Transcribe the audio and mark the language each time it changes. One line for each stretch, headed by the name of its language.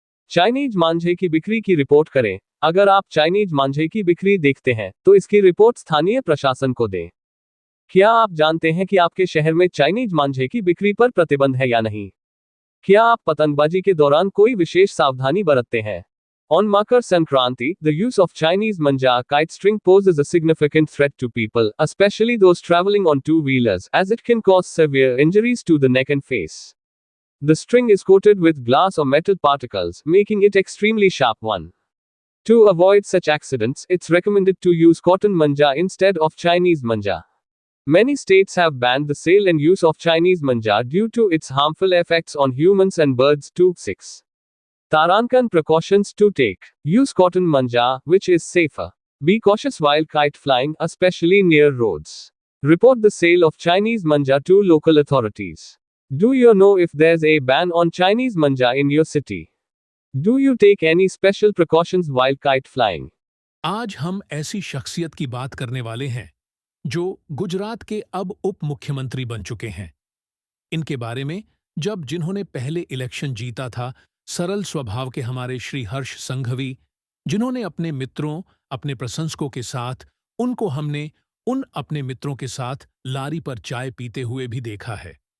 Hindi: Chinese मांझे की बिक्री की रिपोर्ट करें। अगर आप चाइनीज मांझे की बिक्री देखते हैं तो इसकी रिपोर्ट स्थानीय प्रशासन को दें। क्या आप जानते हैं कि आपके शहर में चाइनीज मांझे की बिक्री पर प्रतिबंध है या नहीं? क्या आप पतंगबाजी के दौरान कोई विशेष सावधानी बरतते हैं?
English: On Makar Sankranti, the use of Chinese manja kite string poses a significant threat to people, especially those traveling on two-wheelers, as it can cause severe injuries to the neck and face. The string is coated with glass or metal particles, making it extremely sharp one. To avoid such accidents, it's recommended to use cotton manja instead of Chinese manja. Many states have banned the sale and use of Chinese manja due to its harmful effects on humans and birds too. 6. Tarankan precautions to take. Use cotton manja, which is safer. Be cautious while kite flying, especially near roads. Report the sale of Chinese manja to local authorities. Do you know if there's a ban on Chinese manja in your city? Do you take any special precautions while kite flying?
Hindi: आज हम ऐसी शख्सियत की बात करने वाले हैं जो गुजरात के अब उप मुख्यमंत्री बन चुके हैं। इनके बारे में जिन्होंने पहले इलेक्शन जीता था, सरल स्वभाव के हमारे श्री हर्ष संघवी, जिन्होंने अपने मित्रों, अपने प्रशंसकों के साथ, हमने उन अपने मित्रों के साथ लारी पर चाय पीते हुए भी देखा है।